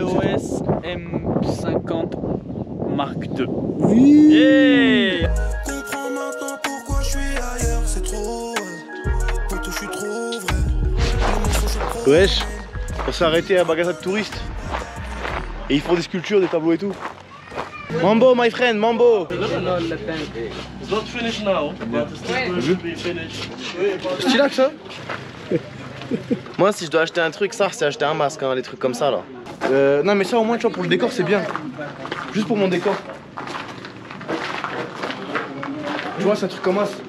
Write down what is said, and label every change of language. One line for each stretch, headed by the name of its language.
English: EOS M50 Mark II.
French: Oui.
English: Yeah.
French: Comprends maintenant pourquoi je suis ailleurs. C'est trop vrai, photo, je suis trop vrai. Les mensonges, je promène. Wesh, on s'est arrêté à Bagasa de touristes. Et ils font des sculptures, des tableaux et tout.
English: Mambo, my friend, Mambo. It's not finished now, but it's still going to be finished.
French: Stylac ça. Moi, si je dois acheter un truc, ça, c'est acheter un masque, hein, les trucs comme ça là. Non mais ça au moins tu vois pour le décor c'est bien. Juste pour mon décor. Tu vois c'est un truc comme ça.